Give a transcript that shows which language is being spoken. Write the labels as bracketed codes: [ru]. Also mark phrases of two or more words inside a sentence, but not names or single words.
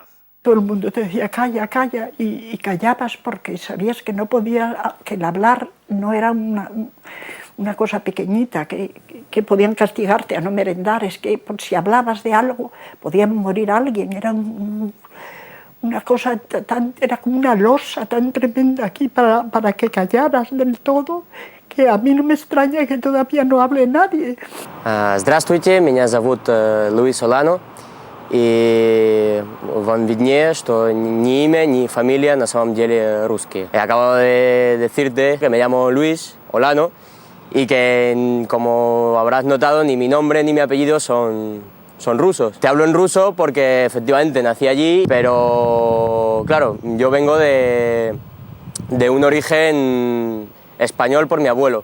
[es] Todo el mundo te decía calla, calla, y callabas porque sabías que no podía, que el hablar no era una cosa pequeñita, que podían castigarte a no merendar, es que si hablabas de algo podía morir alguien, era una cosa era como una losa tan tremenda aquí para que callaras del todo, que a mí no me extraña que todavía no hable nadie. [ru] Здравствуйте, меня зовут Луис Олано, и вам виднее, что ни имя, ни familia на самом деле русские. [es] Acabo de decirte que me llamo Luis Olano y que, como habrás notado, ni mi nombre ni mi apellido son rusos. Te hablo en ruso porque efectivamente nací allí, pero claro, yo vengo de un origen español por mi abuelo.